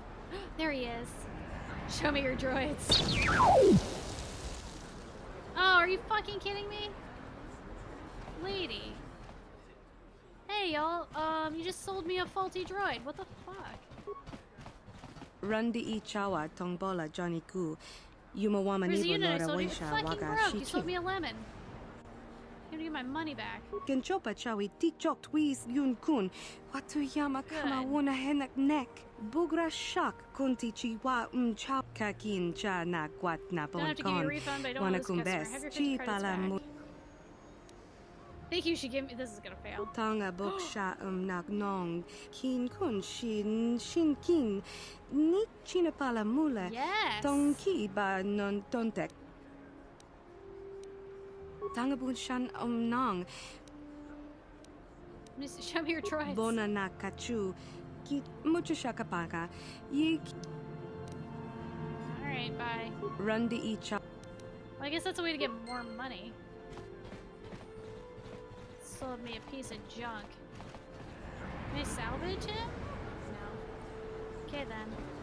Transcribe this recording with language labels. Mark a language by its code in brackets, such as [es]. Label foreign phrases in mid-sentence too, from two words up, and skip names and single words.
[en] There he is. Show me your droids. Oh, are you fucking kidding me? Lady. Hey, y'all. You just sold me a faulty droid. What the fuck? Rundi I chawa tongbola Johnny Ku. Yumawama Where's the nibo unit I Lora sold you? It Waisha fucking waga broke. You sold shichi. me a lemon. I'm gonna get my money back. Genchopa chawi tikchok tweez yun kun. Watuyama kama wuna henak neck. Bugra shak kunti chiwa chaw. Kakin cha na kwat na Don't have to give you a bon refund, but I don't want this customer. Have your 50 credits back. I think you should give me. This is gonna fail. Tanga bok sha nak nong. Kin kun shin kin. Ni chinapala mula. Yes. Tong ki ba non tontek. Tanga bun shan nong. Show me your droids. Bona na kachu. Ki mucho shakapaka. Yi. Alright, bye. Rundi I cha. Well, I guess that's a way to get more money. Sold me a piece of junk. Can I salvage it? No.